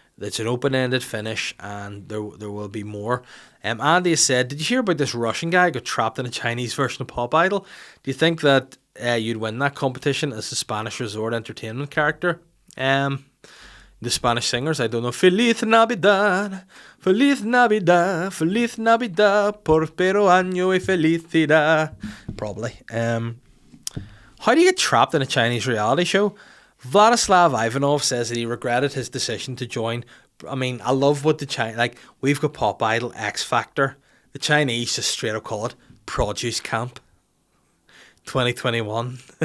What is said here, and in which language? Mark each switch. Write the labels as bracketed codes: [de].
[en] It's an open-ended finish, and there will be more. Andy has said, did you hear about this Russian guy who got trapped in a Chinese version of Pop Idol? Do you think that you'd win that competition as the Spanish resort entertainment character? The Spanish singers, I don't know. [es] Feliz Navidad, Feliz Navidad, Feliz Navidad, Prospero año y felicidad. [en] Probably. How do you get trapped in a Chinese reality show? Vladislav Ivanov says that he regretted his decision to join. I mean, I love what the Chinese... Like, we've got Pop Idol, X Factor. The Chinese just straight up call it Produce Camp 2021.